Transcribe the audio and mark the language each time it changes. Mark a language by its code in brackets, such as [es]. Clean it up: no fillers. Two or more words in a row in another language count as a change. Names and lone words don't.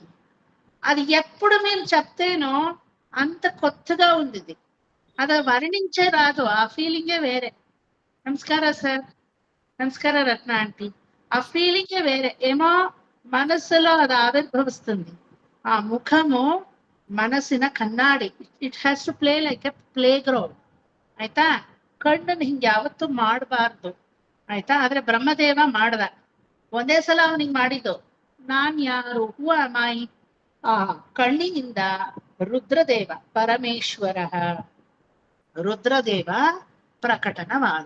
[te] అది ఎప్పుడు మీరు చెప్తేనో అంత కొత్తగా ఉంది ఇది. అది వర్ణించే రాదు, ఆ ఫీలింగే వేరే. నమస్కార సార్, నమస్కార రత్న ఆంటీ, ఆ ఫీలింగే వేరే. ఏమో మనస్సులో అది ఆవిర్భవిస్తుంది. ఆ ముఖము [kn] ಮನಸ್ಸಿನ ಕಣ್ಣಾಡಿ. [en] it has to play like a play ground. ಆಯ್ತಾ? [kn] ಕಣ್ಣನ್ನು ಹಿಂಗೆ ಯಾವತ್ತೂ ಮಾಡಬಾರ್ದು. ಆಯ್ತಾ? ಆದ್ರೆ ಬ್ರಹ್ಮದೇವ ಮಾಡ್ದ. ಒಂದೇ ಸಲ ಅವನಿಗೆ ಮಾಡಿದ್ದು. ನಾನ್ ಯಾರು, ಹೂ ಮಾಯಿ. ಆ ಕಣ್ಣಿನಿಂದ ರುದ್ರದೇವ ಪರಮೇಶ್ವರ ರುದ್ರದೇವ ಪ್ರಕಟನವಾದ.